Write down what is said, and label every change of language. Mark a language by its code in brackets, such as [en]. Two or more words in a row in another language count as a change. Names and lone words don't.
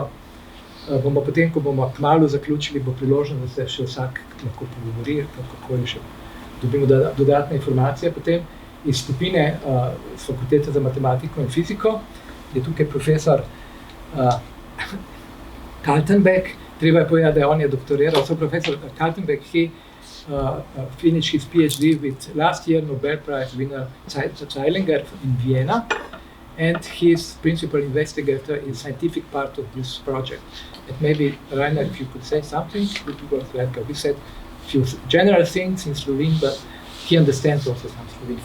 [sl] Bomo potem, ko bomo kmalu zaključili, bo priložnost, da se še vsak lahko pogovori, kako še dobimo dodatne informacije. Potem iz skupine z Fakultete za matematiko in fiziko je tukaj profesor Kaltenbeck. Treba je povedati, da on je doktoriral. [en] So professor Kaltenbeck, he finished his PhD with last year Nobel Prize winner Zeilinger in Vienna, and he's principal investigator in scientific part of this project. And maybe, Rainer, if you could say something, we said a few general things in Slovene, but he understands also some Slovene.